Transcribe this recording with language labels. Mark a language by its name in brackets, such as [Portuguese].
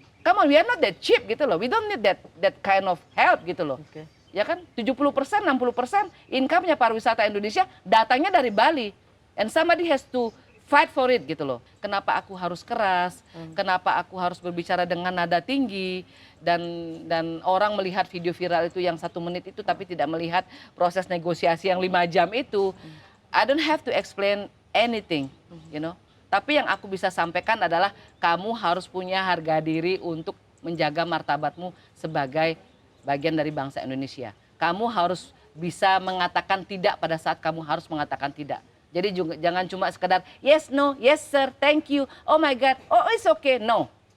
[English] Come on, we are not that cheap [Indonesian] gitu loh. [English] We don't need that kind of help gitu loh. [Indonesian] Ya kan, 70%, 60% income-nya pariwisata Indonesia datangnya dari Bali. [English] And somebody has to fight for it [Indonesian] gitu loh. Kenapa aku harus keras? Kenapa aku harus berbicara dengan nada tinggi? Dan orang melihat video viral itu yang 1 menit itu tapi tidak melihat proses negosiasi yang 5 jam itu. [English] I don't have to explain anything, you know. [Indonesian] Tapi yang aku bisa sampaikan adalah kamu harus punya harga diri untuk menjaga martabatmu sebagai bagian dari bangsa Indonesia. Kamu harus bisa mengatakan tidak pada saat kamu harus mengatakan tidak. Jadi juga, jangan cuma sekedar [English] yes, no, yes sir, thank you, oh my god, oh it's okay, no.